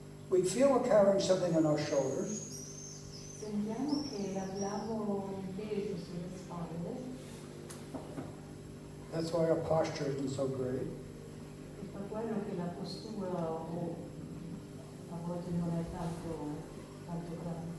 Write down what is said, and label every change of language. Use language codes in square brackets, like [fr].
[en] We feel we're carrying something on our shoulders. [it] Sentiamo che abbiamo un peso sulle spalle, [en] That's why our posture isn't so great. [it] e per quello che la postura a volte non è tanto grande.